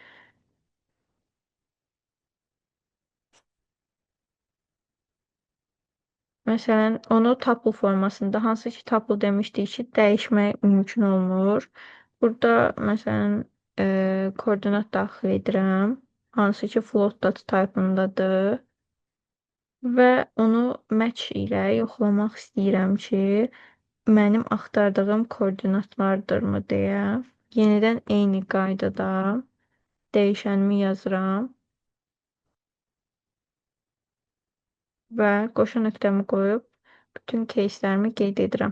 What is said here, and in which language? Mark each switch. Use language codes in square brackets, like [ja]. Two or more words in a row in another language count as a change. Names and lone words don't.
[az] Məsələn, onu tuple formasında, hansı ki tuple demişdik ki, dəyişmək mümkün olmur. Burada məsələn koordinat daxil edirəm, hansı ki [en] float data type- [az] ındadır və onu match ilə yoxlamaq istəyirəm ki, mənim axtardığım koordinatlardırmı deyə. Yenidən eyni qaydada dəyişənimi yazıram və qoşa nöqtəmi qoyub bütün case'lərimi qeyd edirəm.